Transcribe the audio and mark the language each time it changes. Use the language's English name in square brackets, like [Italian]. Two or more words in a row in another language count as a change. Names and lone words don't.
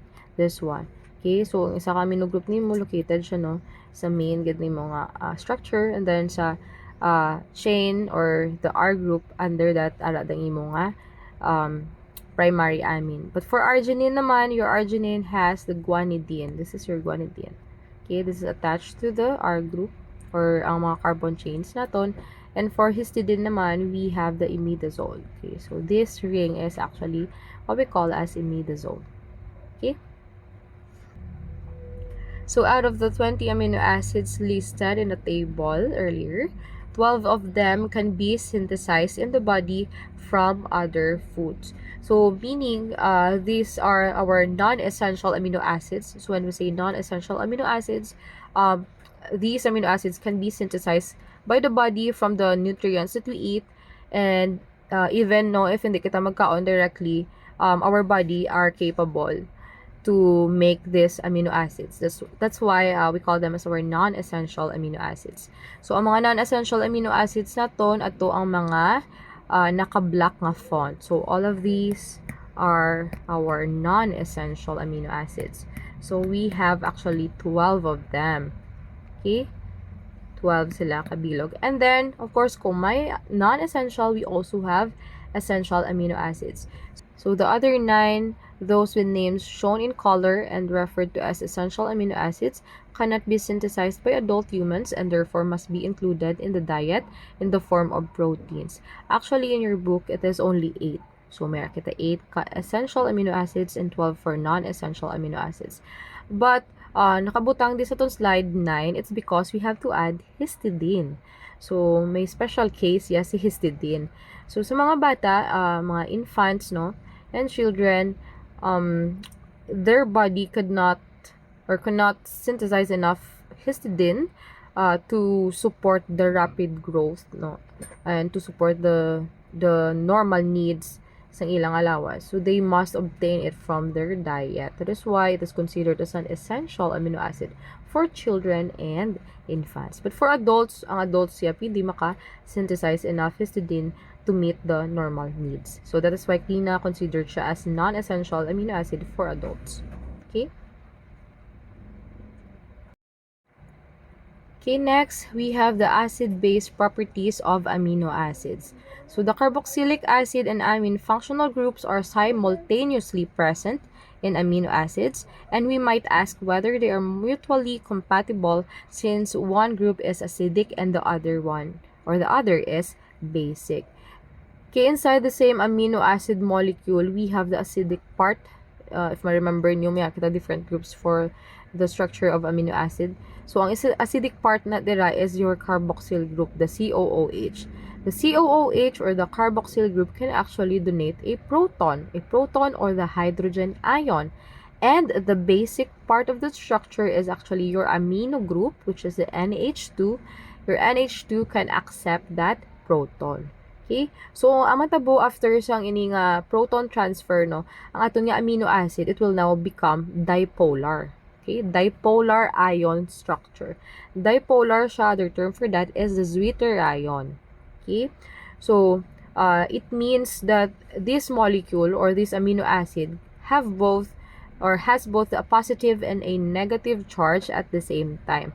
[English] This one. Okay, so [Hiligaynon] ang isa ka [English] amino group [Hiligaynon] nimo located siya no sa main gid nimo nga structure, [English] and then [Hiligaynon] sa chain [English] or the R group under that [Hiligaynon] ara dang imo nga [English] primary amine. But for arginine naman, your arginine has the guanidine. This is your guanidine. Okay, this is attached to the R group or [Hiligaynon] ang mga carbon chains naton. [English] And for histidine naman, we have the imidazole. Okay, so this ring is actually what we call as imidazole. Okay. So out of the 20 amino acids listed in the table earlier, 12 of them can be synthesized in the body from other foods. So meaning these are our non-essential amino acids. So when we say non-essential amino acids, these amino acids can be synthesized by the body from the nutrients that we eat, and even no if [Hiligaynon] hindi kita magkaon [English] directly, our body are capable to make these amino acids. That's why we call them as our non-essential amino acids. [Hiligaynon] So ang mga [English] non-essential amino acids [Hiligaynon] naton ato ang mga naka-black nga font. [English] So all of these are our non-essential amino acids. So we have actually 12 of them. [Hiligaynon] Okay? 12 sila kabilog. [English] And then, of course, [Hiligaynon] kung may [English] non-essential, we also have essential amino acids. So the other 9, those with names shown in color and referred to as essential amino acids, cannot be synthesized by adult humans and therefore must be included in the diet in the form of proteins. Actually, in your book, it is only 8. So, [Hiligaynon] meron kita [English] 8 essential amino acids and 12 for non-essential amino acids. But, [Hiligaynon] nakabutang din sa itong [English] slide 9, it's because we have to add histidine. So, may special case, yes, si histidine. So, [Hiligaynon] sa mga bata, mga [English] infants, no, and children, their body could not synthesize enough histidine to support the rapid growth, no, and to support the normal needs [Hiligaynon] sa ilang alawas. [English] So they must obtain it from their diet. That is why it is considered as an essential amino acid for children and infants. But for adults, ang adults [Hiligaynon] siya hindi maka-synthesize [English] enough histidine to meet the normal needs. So that is why considered siya as non-essential amino acid for adults. Okay? Okay, next, we have the acid-base properties of amino acids. So the carboxylic acid and amine functional groups are simultaneously present in amino acids, and we might ask whether they are mutually compatible since one group is acidic and the other is basic. Okay, inside the same amino acid molecule, we have the acidic part. If I remember nyo, [Hiligaynon] may kita [English] different groups for the structure of amino acid. So, ang acidic part [Hiligaynon] na dira [English] is your carboxyl group, the COOH. The COOH or the carboxyl group can actually donate a proton or the hydrogen ion. And the basic part of the structure is actually your amino group, which is the NH2. Your NH2 can accept that proton. Okay? So, [Hiligaynon] ang matabo after sang ini nga [English] proton transfer, [Hiligaynon] no, ang aton nga [English] amino acid, it will now become dipolar. Okay? Dipolar ion structure. Dipolar siya, other term for that is the zwitterion. Okay? So, it means that this molecule or this amino acid has both a positive and a negative charge at the same time.